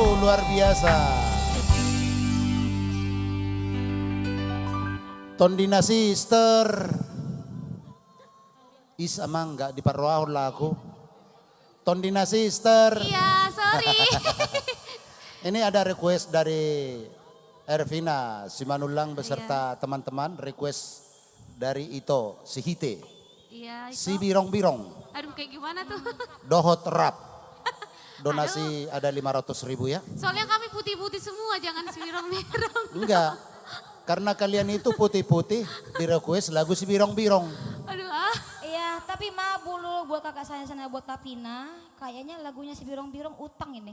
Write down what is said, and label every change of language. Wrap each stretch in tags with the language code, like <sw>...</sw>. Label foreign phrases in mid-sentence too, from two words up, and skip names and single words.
<id>luar biasa. Tondina sister. Amang nggak diparwahon lah aku. Tondina sister. Iya, sorry. Ini ada request dari Ervina Simanulang beserta teman-teman. Request dari Ito, si Hite, Iya, itu. si Birong-Birong, Aduh, kayak gimana tuh? Dohot Rap. Donasi ada 500.000 ya. Soalnya kami putih-putih semua, jangan si merong-merong. Enggak, karena kalian itu putih-putih di request lagu si Birong-Birong. Aduh, Iya, tapi maaf dulu buat kakak saya sana buat Tapina, kayaknya lagunya si Birong-Birong utang ini.</id>